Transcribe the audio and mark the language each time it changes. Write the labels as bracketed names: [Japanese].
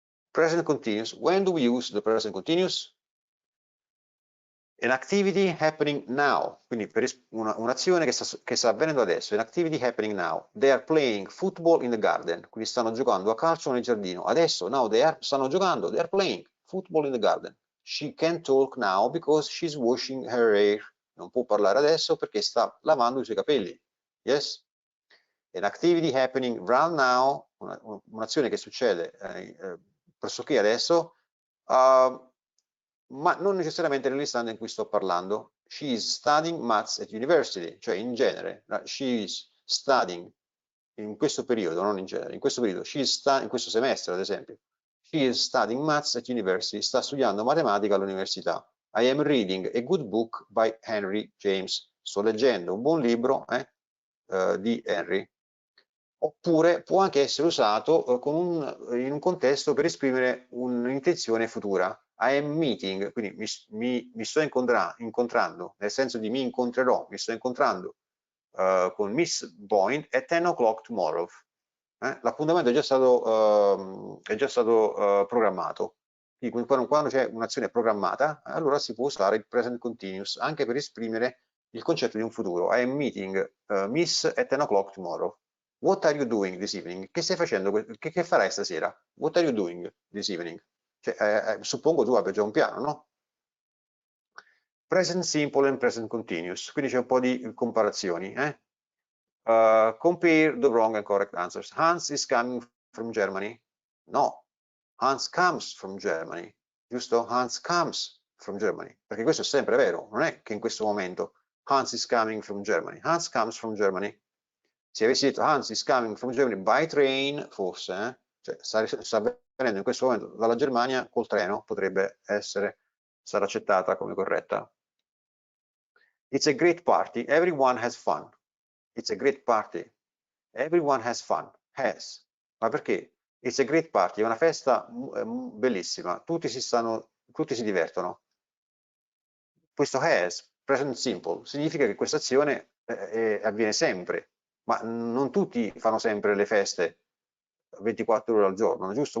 [English] Present continuous, when do we use the present continuous? An activity happening now, [Italian] quindi per un'azione che sta avvenendo [English] adesso, an activity happening now. They are playing football in the garden, [Italian] quindi stanno giocando a calcio nel giardino. [English] Adesso, now, [Italian] stanno giocando, [English] they are playing football in the garden. She can't talk now because she's washing her hair. [Italian] Non può parlare adesso perché sta lavando i suoi capelli. Yes? [English] An activity happening right now, [Italian] un'azione che succede pressoché adesso, ma non necessariamente nell'istante in cui sto parlando. [English] She is studying maths at university, [Italian] cioè in genere, [English] she is studying [Italian] in questo periodo, non in genere, in questo periodo, she is in questo semestre ad esempio, [English] She is studying maths at university. [Italian] Sta studiando matematica all'università. [English] I am reading a good book by Henry James. [Italian] Sto leggendo un buon libro di Henry. Oppure può anche essere usato in un contesto per esprimere un'intenzione futura. [English] I am meeting, [Italian] quindi mi sto incontrando, nel senso di mi incontrerò, mi sto incontrando con Miss Boyd [English] at 10 o'clock tomorrow. [Italian] L'appuntamento è già stato programmato. Quindi quando c'è un'azione programmata, allora si può usare il present continuous anche per esprimere il concetto di un futuro. [English] I am meeting Miss at 10 o'clock tomorrow. What are you doing this evening? [Italian] Che stai facendo? Che farai stasera? [English] What are you doing this evening? [Italian] Cioè, suppongo tu abbia già un piano, no? [English] Present simple and present continuous. [Italian] Quindi c'è un po' di comparazioni. [English] Compare the wrong and correct answers. Hans is coming from Germany. No, Hans comes from Germany. Giusto? Hans comes from Germany. [Italian] Perché questo è sempre vero. Non è che in questo momento [English] Hans is coming from Germany. Hans comes from Germany. [Italian] Se avessi detto [English] Hans is coming from Germany by train, [Italian] forse, cioè sta venendo in questo momento dalla Germania col treno, potrebbe essere, sarà accettata come corretta. [English] It's a great party, everyone has fun. It's a great party, everyone has fun. [Italian] Has. Ma perché? [English] It's a great party, [Italian] è una festa bellissima, tutti si divertono. Questo has, present simple, significa che questa azione avviene sempre. Ma non tutti fanno sempre le feste 24 ore al giorno, giusto?